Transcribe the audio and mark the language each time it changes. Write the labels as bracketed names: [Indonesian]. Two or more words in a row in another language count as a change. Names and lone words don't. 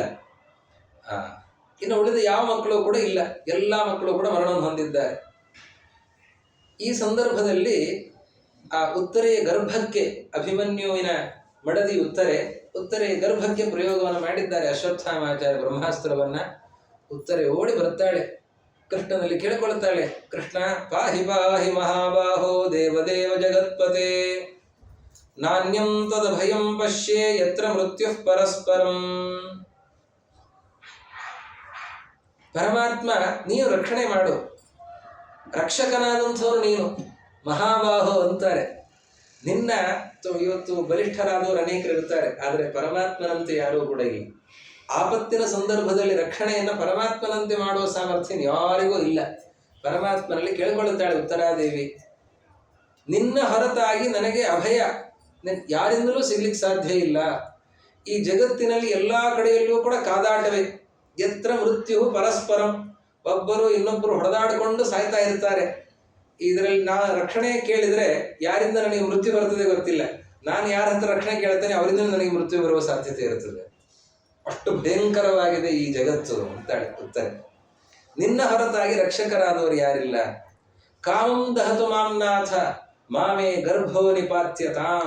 [Kannada] ಇನ್ನು ಉಳಿದ ಯಾವ ಮಕ್ಕಳು ಕೂಡ ಇಲ್ಲ, ಎಲ್ಲ ಮಕ್ಕಳು ಕೂಡ ಮರಣವನ್ನು ಹೊಂದಿದ್ದಾರೆ. ಈ ಸಂದರ್ಭದಲ್ಲಿ ಆ ಉತ್ತರೆಯ ಗರ್ಭಕ್ಕೆ, ಅಭಿಮನ್ಯುವಿನ ಮಡದಿ ಉತ್ತರೆಯ ಗರ್ಭಕ್ಕೆ ಪ್ರಯೋಗವನ್ನು ಮಾಡಿದ್ದಾರೆ ಅಶ್ವತ್ಥಾಮಾಚಾರ್ಯ ಬ್ರಹ್ಮಾಸ್ತ್ರವನ್ನು. ಉತ್ತರೆ ಓಡಿ ಬರ್ತಾಳೆ, ಕೃಷ್ಣನಲ್ಲಿ ಕೇಳಿಕೊಳ್ಳುತ್ತಾಳೆ, [Sanskrit] ಕೃಷ್ಣ ಪಾಹಿ ಪಾಹಿ ಮಹಾಬಾಹೋ ದೇವದೇವ ಜಗತ್ಪತೆ ನಾಣ್ಯಂ ತದ ಭಯಂ ಪಶ್ಯೆ ಯತ್ರ ಮೃತ್ಯು ಪರಸ್ಪರಂ. [Kannada] ಪರಮಾತ್ಮ, ನೀನು ರಕ್ಷಣೆ ಮಾಡು, ರಕ್ಷಕನಾದಂಥವ್ರು ನೀನು, ಮಹಾಬಾಹೋ ಅಂತಾರೆ. ನಿನ್ನ ಇವತ್ತು ಬಲಿಷ್ಠರಾದವರು ಅನೇಕರು ಇರ್ತಾರೆ, ಆದರೆ ಪರಮಾತ್ಮನಂತೆ ಯಾರೂ ಕೂಡ ಇಲ್ಲ. ಆಪತ್ತಿನ ಸಂದರ್ಭದಲ್ಲಿ ರಕ್ಷಣೆಯನ್ನು ಪರಮಾತ್ಮನಂತೆ ಮಾಡುವ ಸಾಮರ್ಥ್ಯ ಯಾರಿಗೂ ಇಲ್ಲ. ಪರಮಾತ್ಮನಲ್ಲಿ ಕೇಳಿಕೊಳ್ಳುತ್ತಾಳೆ ಉತ್ತರಾದೇವಿ, ನಿನ್ನ ಹೊರತಾಗಿ ನನಗೆ ಅಭಯ ಯಾರಿಂದಲೂ ಸಿಗ್ಲಿಕ್ಕೆ ಸಾಧ್ಯ ಇಲ್ಲ. ಈ ಜಗತ್ತಿನಲ್ಲಿ ಎಲ್ಲ ಕಡೆಯಲ್ಲೂ ಕೂಡ ಕಾದಾಟವೇ. [Sanskrit] ಯತ್ರ ಮೃತ್ಯು ಪರಸ್ಪರಂ, [Kannada] ಒಬ್ಬರು ಇನ್ನೊಬ್ಬರು ಹೊಡೆದಾಡಿಕೊಂಡು ಸಾಯ್ತಾ ಇರ್ತಾರೆ. ಇದರಲ್ಲಿ ನಾನು ರಕ್ಷಣೆ ಕೇಳಿದರೆ ಯಾರಿಂದ ನನಗೆ ಮೃತ್ಯು ಬರ್ತದೆ ಗೊತ್ತಿಲ್ಲ. ನಾನು ಯಾರ ಹತ್ರ ರಕ್ಷಣೆ ಕೇಳ್ತೇನೆ ಅವರಿಂದ ನನಗೆ ಮೃತ್ಯು ಬರುವ ಸಾಧ್ಯತೆ ಇರುತ್ತದೆ. ಅಷ್ಟು ಭಯಂಕರವಾಗಿದೆ ಈ ಜಗತ್ತು ಅಂತಾಳೆ ಉತ್ತಾರೆ. ನಿನ್ನ ಹೊರತಾಗಿ ರಕ್ಷಕರಾದವರು ಯಾರಿಲ್ಲ. [Sanskrit] ಕಾಮಂ ದಹತು ಮಾಂನಾಥ ಮಾಮೇ ಗರ್ಭೋ ನಿಪಾತ್ಯತಾಂ.